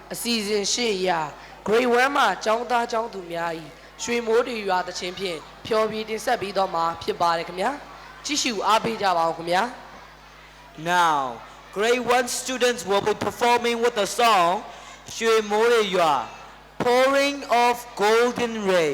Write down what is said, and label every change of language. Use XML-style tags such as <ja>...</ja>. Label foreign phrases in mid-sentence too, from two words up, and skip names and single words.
<my>အစီအစဉ်ရှေ့ရာ Grade 1မှာကျောင်းသားကျောင်းသူများ၏ရွှေမိုးတွေရွာသချင်းဖြင့်ဖျော်ဖြေတင်ဆက်ပြီးတော့မှာဖြစ်ပါတယ်ခင်ဗျာကြည့်ရှုအားပေးကြပါဦးခင်ဗျာ</my> <en>Now Grade 1 students will be performing with the song ရွှေမိုးတွေရွာ Pouring of Golden Rain.</en>